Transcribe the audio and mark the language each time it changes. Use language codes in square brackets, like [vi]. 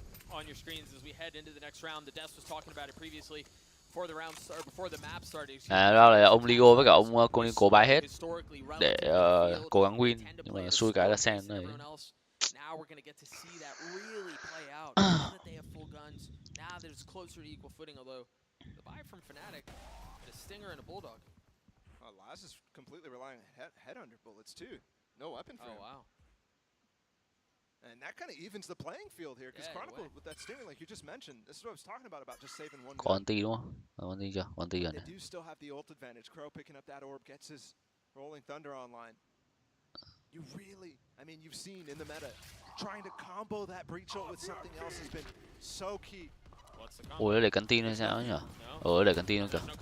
[en] On your screens as we head into the next round. The Death was talking about it previously. Before the map started. [vi] À, đó là ông Leo với cả ông cố buy hết để cố gắng win, nhưng mà xui cái là Sen này. [en] Now we're going to get to see that really play out. Now that they have full guns, now that it's closer to equal footing, although the buy from Fnatic, a Stinger and a Bulldog. Laz is completely relying on headhunter bullets too. No weapon for him. Oh, wow. And that kind of evens the playing field here, because Chronicle with that Stinger, like you just mentioned, this is what I was talking about just saving one. [vi] Có anti đúng không? Có anti chưa? Có anti rồi này. [en] They do still have the ult advantage. Crow picking up that orb, gets his Rolling Thunder online. You really, I mean, you've seen in the meta, trying to combo that breach ult with something else has been so key. [vi] Ủa, nó để cắn tin hay sao nhỉ? Để cắn tin không kìa.